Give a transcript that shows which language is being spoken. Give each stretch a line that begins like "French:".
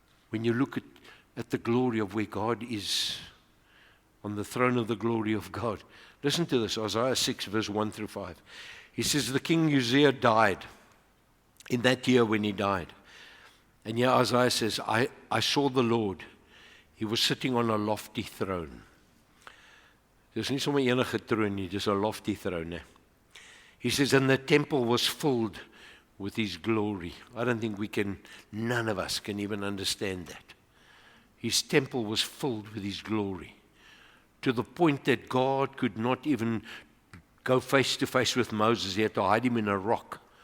English: When you look at the glory of where God is, on the throne of the glory of God. Listen to this, Isaiah 6, verse 1 through 5. He says, the king Uzziah died in that year when he died. And here Isaiah says, I saw the Lord. He was sitting on a lofty throne.
Afrikaans: Dis nie sommer enige troon nie, dis 'n
English: lofty throne. He says, and the temple was filled with His glory. I don't think none of us can even understand that. His temple was filled with His glory, to the point that God could not even go face to face with Moses. He had to hide him in a rock.